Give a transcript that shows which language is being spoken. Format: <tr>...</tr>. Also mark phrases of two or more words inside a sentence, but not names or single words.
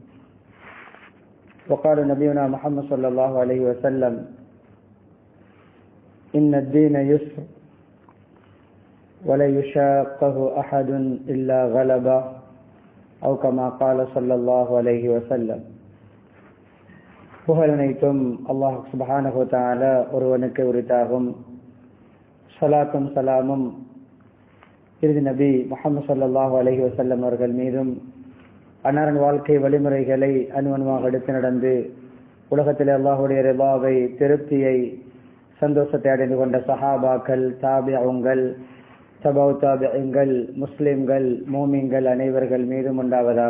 <ar>وقال نبينا محمد صلى الله عليه وسلم إن الدين يسر ولا يشاقه أحد إلا غلبه أو كما قال صلى الله عليه وسلم.</ar> <ta>புகழனைத்தும் அல்லாஹ்</ta> <ar>سبحانه وتعالى</ar> <ta>ஒருவனுக்கு உரித்தாகும். ஸலாத்தும் ஸலாமும் இறுதி நபி முஹம்மது</ta> <ar>صلى الله عليه وسلم</ar> <ta>அவர்கள் மீதும் அன்னாரின் வாழ்க்கை வழிமுறைகளை அனுமணமாக எடுத்து நடந்து உலகத்தில் அல்லாஹுடைய ரிபாவை, திருப்தியை, சந்தோஷத்தை அடைந்து கொண்ட சஹாபாக்கள், தாபிஊன்கள், தபவு தாபிஈன்கள், முஸ்லிம்கள், மூமின்கள் அனைவர்கள் மீதும் உண்டாவதாக.</ta>